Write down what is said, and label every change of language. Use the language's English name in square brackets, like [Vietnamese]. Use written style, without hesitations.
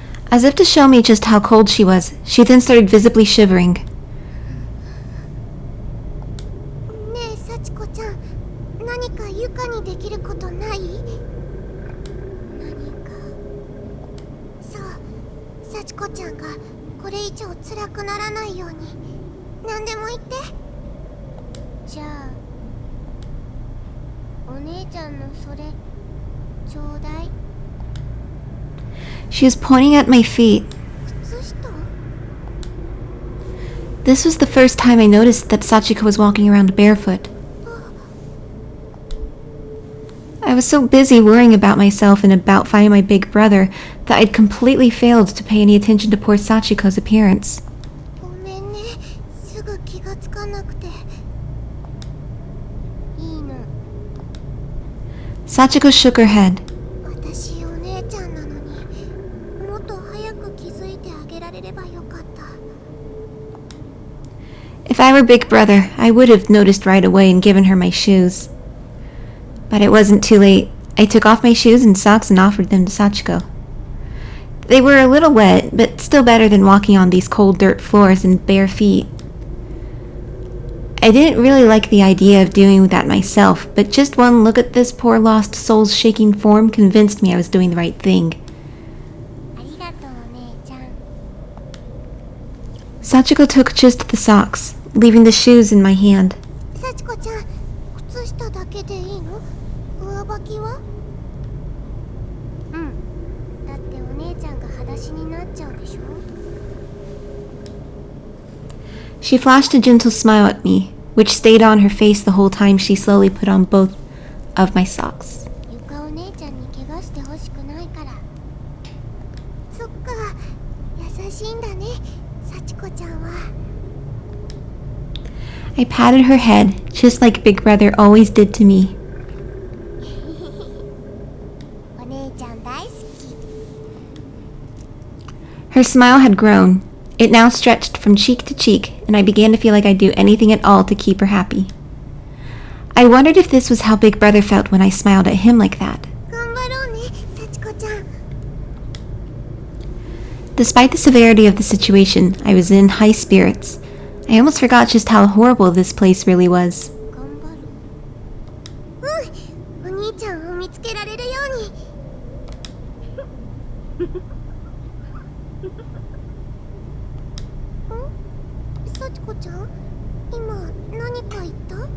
[English] As if to show me just how cold she was, she then started visibly shivering. [Japanese] ねえ幸子ちゃん、何かゆかにできることない？何か。そう、幸子ちゃんがこれ以上辛くならないように何でも言って。じゃあお姉ちゃんのそれちょうだい。 [English] She was pointing at my feet. [Japanese] 靴下？ [English] This was the first time I noticed that Sachiko was walking around barefoot. I was so busy worrying about myself and about finding my big brother that I'd completely failed to pay any attention to poor Sachiko's appearance. [Japanese] ごめんね、すぐ気がつかなくて。いいの。 [English] Sachiko shook her head. [Japanese] 私お姉ちゃんなのにもっと早く気づいてあげられればよかった。 [English] If I were big brother, I would have noticed right away and given her my shoes. But it wasn't too late. I took off my shoes and socks and offered them to Sachiko. They were a little wet, but still better than walking on these cold dirt floors in bare feet. I didn't really like the idea of doing that myself, but just one look at this poor lost soul's shaking form convinced me I was doing the right thing. [Japanese] ありがとうお姉ちゃん。 [English] Sachiko took just the socks, leaving the shoes in my hand. [Japanese] 幸子ちゃん、靴下だけでいいの？上履きは？うん。だってお姉ちゃんが裸足になっちゃうでしょ。 [English] She flashed a gentle smile at me, which stayed on her face the whole time she slowly put on both of my socks. [Japanese] ゆかお姉ちゃんに怪我してほしくないから。そっか、優しいんだね、幸子ちゃんは。 [English] I patted her head, just like Big Brother always did to me. [Japanese] お姉ちゃん大好き。 [English] Her smile had grown. It now stretched from cheek to cheek, and I began to feel like I'd do anything at all to keep her happy. I wondered if this was how Big Brother felt when I smiled at him like that. [Japanese] 頑張ろうね、幸子ちゃん。 [English] Despite the severity of the situation, I was in high spirits. I almost forgot just how horrible this place really was. [Japanese] 頑張る。うん、お兄ちゃんを見つけられるように。幸子ちゃん、今何か言った？